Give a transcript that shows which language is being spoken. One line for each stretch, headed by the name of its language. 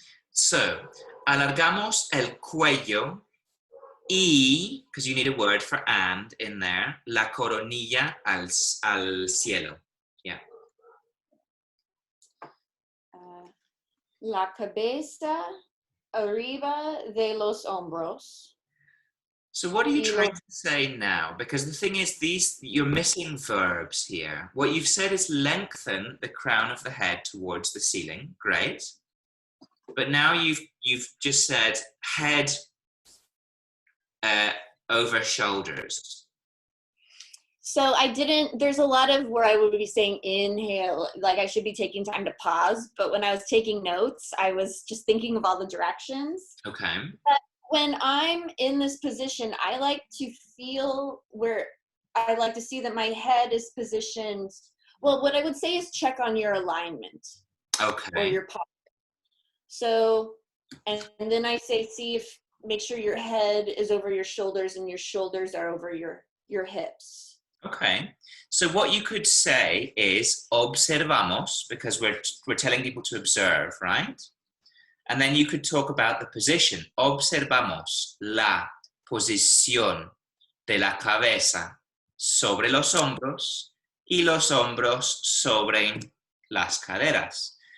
English: So,
Spanish: alargamos el cuello y,
English: because you need a word for and in there,
Spanish: la coronilla al cielo.
English: Yeah.
Spanish: La cabeza arriba de los hombros.
English: So what are you trying to say now? Because the thing is, you're missing verbs here. What you've said is lengthen the crown of the head towards the ceiling. Great. But now you've just said head over shoulders. So there's a lot of where I would be saying inhale, like I should be taking time to pause. But when I was taking notes, I was just thinking of all the directions. Okay. But when I'm in this position, I like to feel I like to see that my head is positioned. Well, what I would say is check on your alignment or Okay. your posture. So, and then I say, make sure your head is over your shoulders and your shoulders are over your hips. Okay. So what you could say is observamos, because we're telling people to observe, right? And then you could talk about the position.
Spanish: Observamos la posición de la cabeza sobre los hombros y los hombros sobre las caderas.